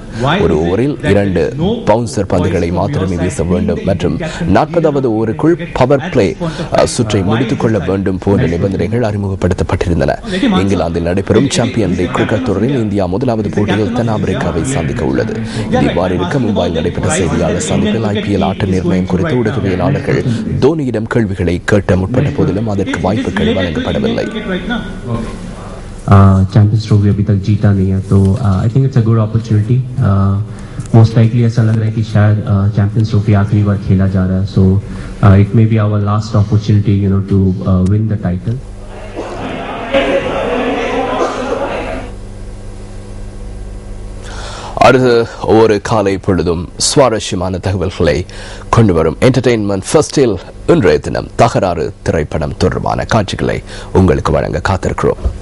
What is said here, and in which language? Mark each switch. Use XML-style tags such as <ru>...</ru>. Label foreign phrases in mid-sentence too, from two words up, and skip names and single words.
<ta>ஒரு ஓவரில் 2 பவுன்சர் பந்துகளை மாத்திரமே வீச வேண்டும் மற்றும் 40வது ஓவருக்குள்</ta> <en>power play</en> <ta>சுற்றை முடித்துக் கொள்ள வேண்டும் போன்ற நிபந்தனைகள் அறிமுகப்படுத்தப்பட்டிருந்தன. இங்கிலாந்தில் நடைபெறும் சாம்பியன் லீக் கிரிக்கெட் தொடரில் இந்தியா முதலாவது போட்டியில் தென்னாப்பிரிக்காவை சந்திக்க உள்ளது. இவ்வாறு இருக்க மும்பையில் நடைபெற்ற செய்தியாளர் சந்திப்பில் IPL ஆட்ட நிர்ணயம் குறித்து ஊடகவியலாளர்கள் தோனியிடம் கேள்விகளை கேட்ட முற்பட்ட போதிலும் அதற்கு வாய்ப்புகள் வழங்கப்படவில்லை.</ta> <hi>चैंपियंस ट्रॉफी अभी तक जीता नहीं है, तो</hi> <en>I think it's a good opportunity. most likely</en> <hi>ऐसा लग रहा है कि शायद चैंपियंस ट्रॉफी आखिरी बार खेला जा रहा है,</hi> <en>so it may be our last opportunity to win the title.</en> <ta>அடுத்து ஒவ்வொரு காலை பொழுதும் சுவாரஸ்யமான தகவல்களை கொண்டு வரும் என்டர்டெயின்மெண்ட் ஃபர்ஸ்டில் இன்றைய தினம் தகராறு திரைப்படம் தொடர்பான காட்சிகளை உங்களுக்கு வழங்க காத்திருக்கிறோம்.</ta>